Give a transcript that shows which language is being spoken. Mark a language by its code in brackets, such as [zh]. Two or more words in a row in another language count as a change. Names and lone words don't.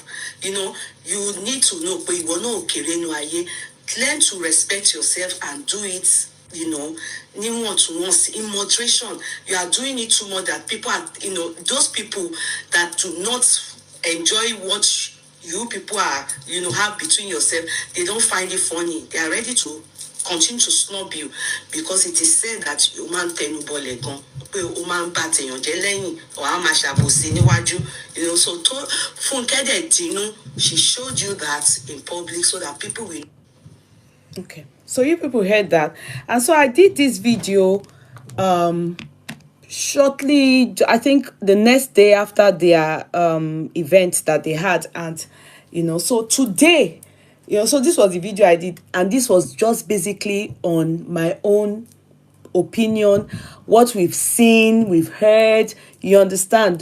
[en] You need to know, but you will know learn to respect yourself and do it, in moderation. You are doing it too much that people are, those people that do not enjoy what you people are, have between yourself, they don't find it funny. They are ready to continue to snub you because it is said that you [yo] man tenubole gan pé o man ba teyan je lẹ́yìn [en] or [yo] a ma ṣàbòsí níwájú. [en] So Funke de Tinu, she showed you that in public so that people will. Okay, so you people heard that, and so I did this video shortly, I think the next day after their event that they had, and so today, so this was the video I did, and this was just basically on my own opinion, what we've seen, we've heard, you understand.